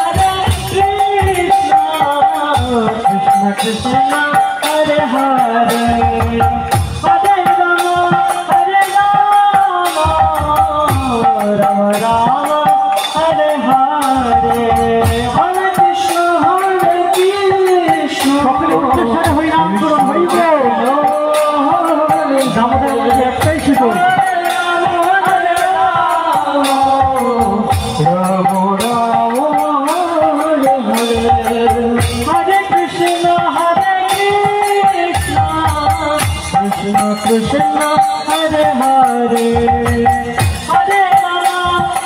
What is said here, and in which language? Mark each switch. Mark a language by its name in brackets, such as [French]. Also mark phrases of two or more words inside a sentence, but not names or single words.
[Sanskrit] कृष्ण कृष्ण हरे हरे हरे राम राम राम हरे हरे हरे कृष्ण [Bangla] সকলে উচ্চস্বরে হরি নাম করুন হরি বল আমাদের একটাই শুধু [Sanskrit] রাম রাম হরে হরে হরে কৃষ্ণ কৃষ্ণ কৃষ্ণ হরে হরে হরে রাম